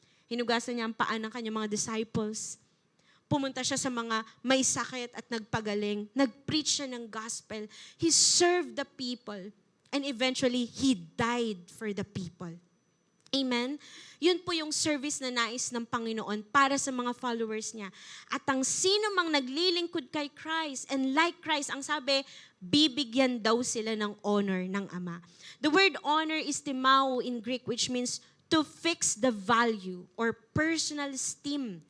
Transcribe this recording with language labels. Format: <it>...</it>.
<tl>Hinugasan niya ang paa ng kanyang mga disciples. Pumunta siya sa mga may sakit at nagpagaling. Nag-preach siya ng gospel.</tl> <en>He served the people. And eventually, He died for the people. Amen?</en> <tl>Yun po yung service na nais ng Panginoon para sa mga followers niya. At ang sino mang naglilingkod kay Christ</tl> <en>and like Christ,</en> <tl>ang sabi, bibigyan daw sila ng honor ng Ama.</tl> <en>The word honor is timao in Greek, which means to fix the value or personal esteem.</en>